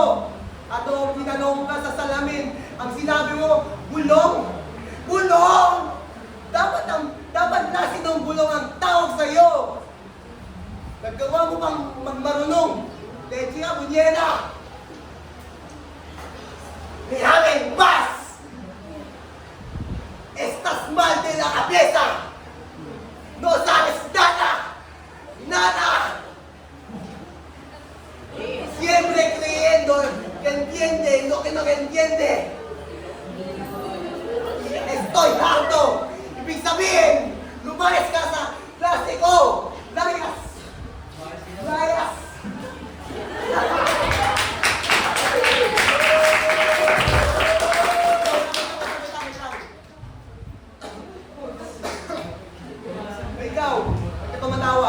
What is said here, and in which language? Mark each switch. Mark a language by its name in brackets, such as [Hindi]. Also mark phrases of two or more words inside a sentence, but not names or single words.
[Filipino] At noong tinanong ka sa salamin, ang sinabi mo, bulong! Bulong! Dapat nasin ng bulong ang tawag sa'yo. Naggawa mo pang magmarunong. Leche nga, bunyera! Nihamin, bas! [Spanish] Estas mal de la cabeza! No sabes nada! Nada! Siempre creyendo que entiende lo que no entiende. Estoy harto! [Filipino] Ibig sabihin, lumayas ka sa klase ko! Layas! Layas! Ikaw, ba't ka tumatawa?